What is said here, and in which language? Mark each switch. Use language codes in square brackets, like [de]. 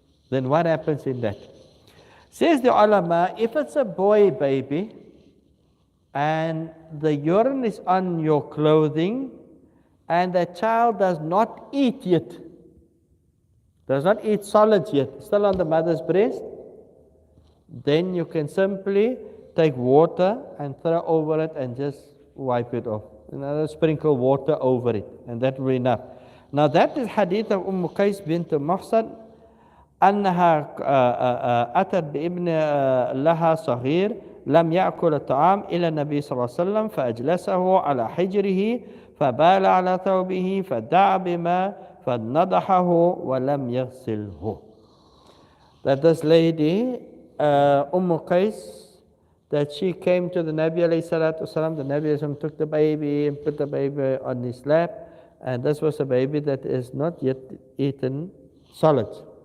[en] Then what happens in that? Says the ulama, if it's a boy baby, and the urine is on your clothing, and the child does not eat yet, does not eat solids yet, still on the mother's breast, then you can simply take water and throw over it and just wipe it off. Sprinkle water over it, and that will be enough. Now that is hadith of Qais bint Muhsan, [ar] أنها أتت بابن لها صغير لم يأكل الطعام إلى النبي صلى الله عليه وسلم فأجلسه على حجره فبال على ثوبه فدعا بماء فنضحه ولم يغسله. [en] That this lady, Qais, that she came to the Nabi alayhi salatu wasalam, the Nabi alayhi took the baby and put the baby on his lap, and this was a baby that is not yet eaten solids.